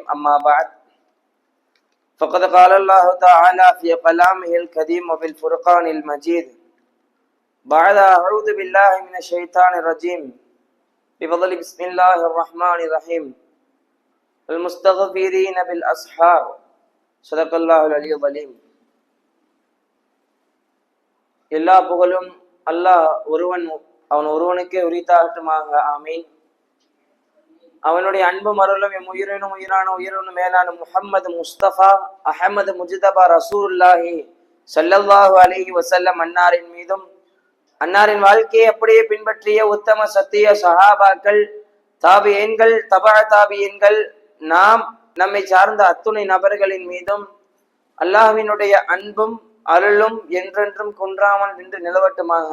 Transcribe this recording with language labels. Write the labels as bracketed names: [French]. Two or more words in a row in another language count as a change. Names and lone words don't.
[Arabic] أما بعد فقد قال الله تعالى في كلامه الكريم وفي الفرقان المجيد بعد أعوذ بالله من الشيطان الرجيم بفضل بسم الله الرحمن الرحيم المستغفرين بالأسحار صدق الله العلي العظيم. [Tamil] எல்லா புகழும் அல்லாஹ் அவன் ஒருவனுக்கே உரித்தாகட்டுமாக. ஆமீன். அவனுடைய அன்பும் அருளும் எம் உயிரினும் உயிரினும் மேலான முஹம்மது முஸ்தபா அஹமது முஜ்தபா [Arabic] رسول الله صلى الله عليه وسلم [Tamil] அன்னாரின் மீதும் அன்னாரின் வாழ்க்கையை அப்படியே பின்பற்றிய உத்தம சத்திய சஹாபாக்கள், தாபியீன்கள், தபா தாபியீன்கள், நம்மை சார்ந்த அத்துணை நபர்களின் மீதும் அல்லாஹ்வினுடைய அன்பும் அருளும் என்றென்றும் குன்றாமல் நின்று நிலவட்டுமாக.